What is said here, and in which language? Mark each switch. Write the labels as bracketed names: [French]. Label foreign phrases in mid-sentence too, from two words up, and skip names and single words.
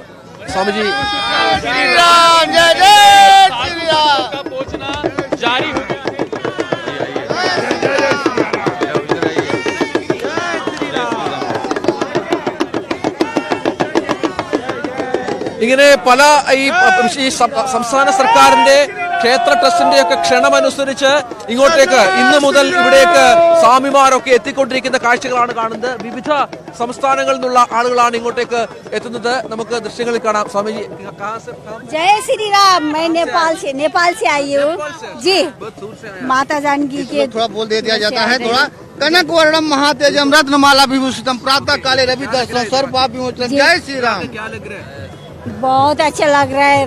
[Malayalam] സ്വാമിജി ഇങ്ങനെ പല ഈ സംസ്ഥാന സർക്കാരിന്റെ ക്ഷേത്ര ട്രസ്റ്റിന്റെ ഒക്കെ ക്ഷണമനുസരിച്ച് ഇങ്ങോട്ടേക്ക് ഇന്ന് മുതൽ ഇവിടേക്ക് സ്വാമിമാരൊക്കെ എത്തിക്കൊണ്ടിരിക്കുന്ന കാഴ്ചകളാണ് കാണുന്നത്. വിവിധ സംസ്ഥാനങ്ങളിൽ നിന്നുള്ള ആളുകളാണ് ഇങ്ങോട്ടേക്ക് എത്തുന്നത്. നമുക്ക് ദൃശ്യങ്ങളിൽ കാണാം. സ്വാമിജി [Hindi] जय श्री राम। मैं नेपाल से आई हूँ जी। माता जानकी के थोड़ा बोल दे दिया जाता है। थोड़ा [Sanskrit] कनक वर्णम महातेजम रत्नमाला विभूषितम प्रातः काले रवि दर्शन सर्व पाप विमोचनम। [Hindi] जय श्री राम। क्या लग रहा है? बहुत अच्छा लग रहा है।